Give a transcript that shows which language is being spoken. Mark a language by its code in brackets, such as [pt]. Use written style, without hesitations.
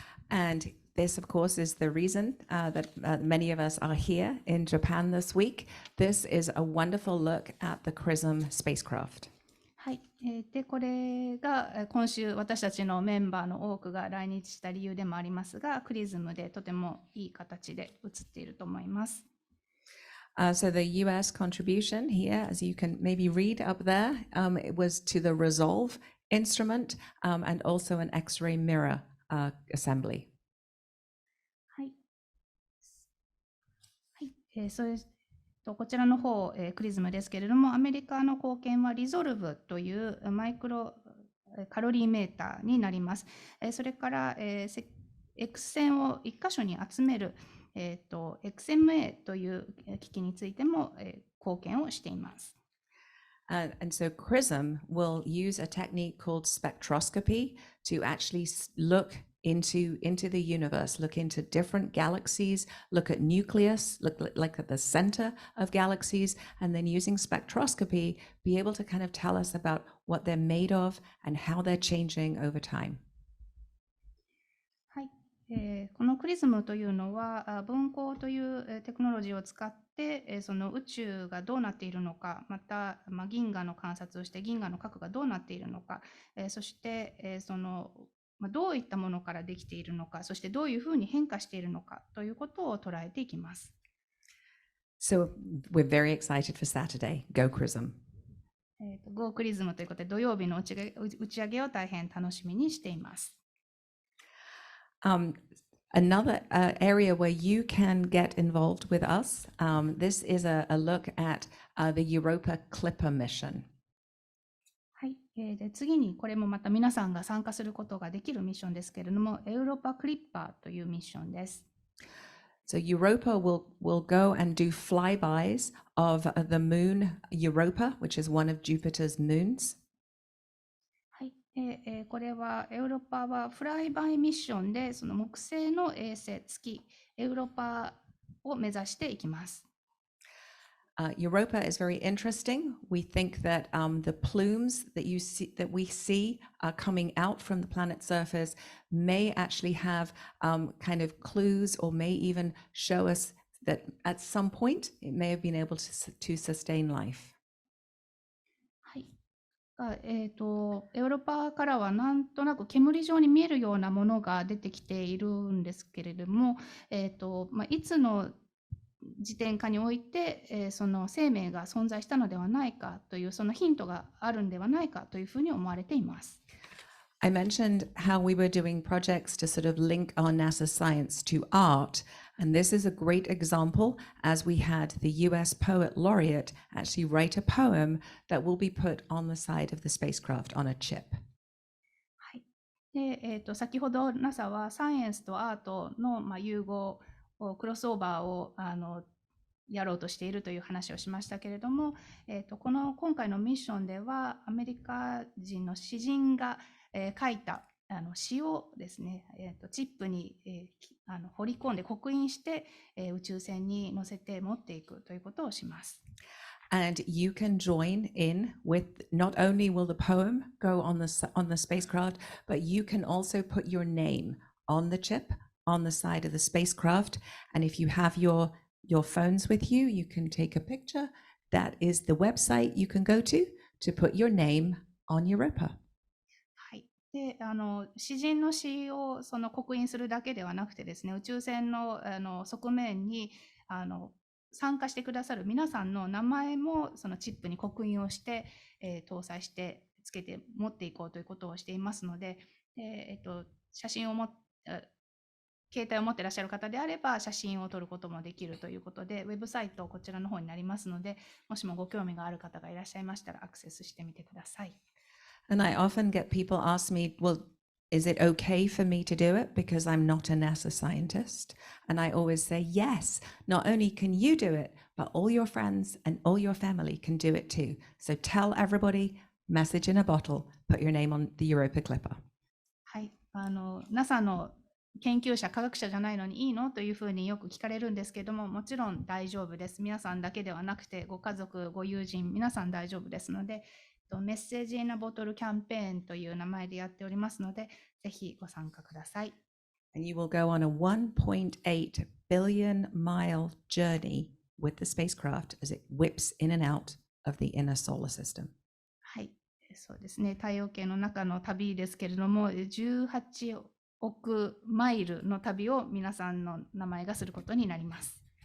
[en] And this, of course, is the reason that many of us are here in Japan this week. This is a wonderful look at the Chrism spacecraft. [ja] はい。で、これが今週私たちのメンバーの多くが来日した理由でもありますが、クリズムでとてもいい形で映っていると思います。 [en] So the US contribution here, as you can maybe read up there, it was to the Resolve instrument and also an X-ray mirror assembly. [ja] はい。はい。そうです。こちらの方、クリズムですけれども、アメリカの貢献はリゾルブというマイクロカロリーメーターになります。それから、X 線を1箇所に集める、XMA という機器についても、貢献をしています。 [en] And so Chrism will use a technique called spectroscopy to actually look into the universe, look into different galaxies, look at nucleus, look like at the center of galaxies, and then using spectroscopy, be able to kind of tell us about what they're made of and how they're changing over time. [ja] はい。このクリズムというのは分光というテクノロジーを使ってその宇宙がどうなっているのか、また銀河の観察をして銀河の核がどうなっているのか、そしてそのどういったものからできているのか、そしてどういうふうに変化しているのかということを捉えていきます。 [en] So we're very excited for Saturday. Go Chrism. Go Chrism [ja] ということで土曜日の打ち上げを大変楽しみにしています。 [en] Another area where you can get involved with us, this is a look at the Europa Clipper mission. [ja] はい。で次にこれもまた皆さんが参加することができるミッションですけれども、エウロパクリッパーというミッションです。 [en] So Europa will go and do flybys of the moon Europa, which is one of Jupiter's moons. [ja] はい。これはエウロパはフライバイミッションでその木星の衛星月エウロパを目指していきます。 [en] Europa is very interesting. We think that the plumes that we see coming out from the planet's surface may actually have kind of clues or may even show us that at some point it may have been able to sustain life. [ja] はい。エウロパからはなんとなく煙状に見えるようなものが出てきているんですけれども、いつの時点下において、その生命が存在したのではないかというそのヒントがあるんではないかというふうに思われています。 [en] I mentioned how we were doing projects to sort of link our NASA science to art, and this is a great example as we had the US poet laureate actually write a poem that will be put on the side of the spacecraft on a chip. [ja] はい。で、先ほど NASA はサイエンスとアートの、融合クロスオーバーをやろうとしているという話をしましたけれども、今回のミッションではアメリカ人の詩人が書いた詩をですね、チップに、彫り込んで刻印して、宇宙船に乗せて持っていくということをします。 [en] And you can join in with, not only will the poem go on the spacecraft, but you can also put your name on the chip on the side of the spacecraft. And if you have your phones with you, you can take a picture. That is the website you can go to put your name on Europa. [ja] はい。で、詩人の詩をその刻印するだけではなくてですね、宇宙船の、側面に参加してくださる皆さんの名前もそのチップに刻印をして、搭載してつけて持っていこうということをしていますので、写真を携帯を持っていらっしゃる方であれば写真を撮ることもできるということで、ウェブサイトこちらの方になりますので、もしもご興味がある方がいらっしゃいましたらアクセスしてみてください。 [en] And I often get people ask me, well, is it okay for me to do it because I'm not a NASA scientist? And I always say, yes, not only can you do it, but all your friends and all your family can do it too. So tell everybody, message in a bottle, put your name on the Europa Clipper. [ja] はい、NASA の研究者、科学者じゃないのにいいのというふうによく聞かれるんですけども、もちろん大丈夫です。皆さんだけではなくて、ご家族、ご友人、皆さん大丈夫ですので、メッセージインアボトルキャンペーンという名前でやっておりますので、ぜひご参加ください。 [en] And you will go on a 1.8 billion mile journey with the spacecraft as it whips in and out of the inner solar system. [ja] はい、そうですね。太陽系の中の旅ですけれども、18億マイルの旅を皆さんの名前がすることになります。